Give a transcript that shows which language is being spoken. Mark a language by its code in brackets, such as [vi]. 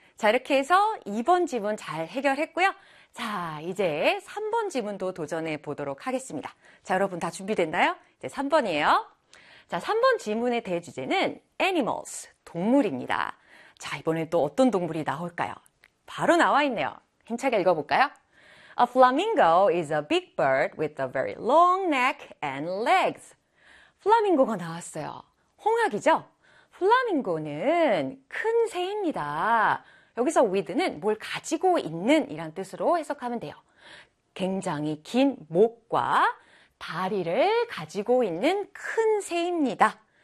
[ko] 자, 이렇게 해서 2번 지문 잘 해결했고요. 자, 이제 3번 지문도 도전해 보도록 하겠습니다. 자, 여러분 다 준비됐나요? 이제 3번이에요. 자, 3번 지문의 대주제는 animals, 동물입니다. 자, 이번엔 또 어떤 동물이 나올까요? 바로 나와 있네요. 힘차게 읽어볼까요? [en] A flamingo is a big bird with a very long neck and legs. [ko] 플라밍고가 나왔어요. 홍학이죠? 플라밍고는 큰 새입니다. 여기서 with는 뭘 가지고 있는 이란 뜻으로 해석하면 돼요. 굉장히 긴 목과 다리를 가지고 있는 큰 새입니다.